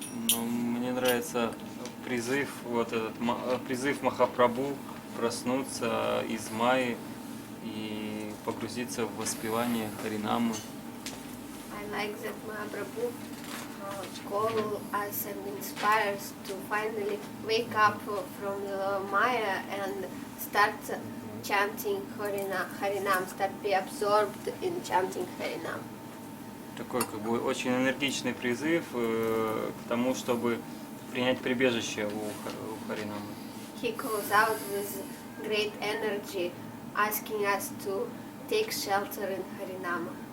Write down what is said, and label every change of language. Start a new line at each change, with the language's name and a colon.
Russian: Ну, мне нравится призыв, вот этот призыв Махапрабху проснуться из майи и погрузиться в воспевание Харинамы.
English: I like that Mahaprabhu call us and inspires to finally wake up from the Maya and start chanting Harinam, start be absorbed in chanting Harinam.
Russian: Такой как бы очень энергичный призыв к тому, чтобы принять прибежище у Харинамы.
English: He calls out with great energy, asking us to take shelter in Harinama.